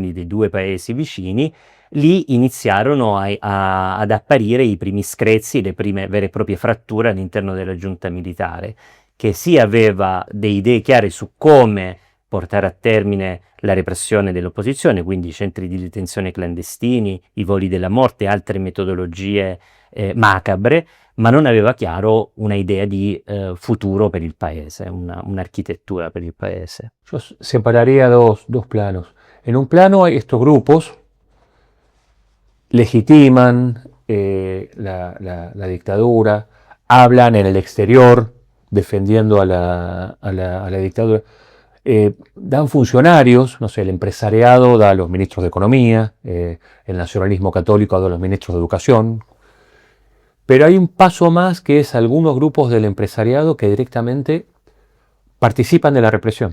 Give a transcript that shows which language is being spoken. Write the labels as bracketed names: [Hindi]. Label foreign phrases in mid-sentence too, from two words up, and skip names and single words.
[Italian] Quindi dei due paesi vicini, lì iniziarono ad apparire i primi screzi, le prime vere e proprie fratture all'interno della giunta militare, che sì aveva delle idee chiare su come portare a termine la repressione dell'opposizione, quindi i centri di detenzione clandestini, i voli della morte e altre metodologie macabre, ma non aveva chiaro una idea di futuro per il paese, un'architettura per il paese. [Spanish] Yo separaría dos planos. En un plano estos grupos legitiman la dictadura, hablan en el exterior defendiendo a la dictadura. Dan funcionarios, no sé, el empresariado da a los ministros de Economía, el nacionalismo católico da a los ministros de Educación, pero hay un paso más que es algunos grupos del empresariado que directamente participan de la represión.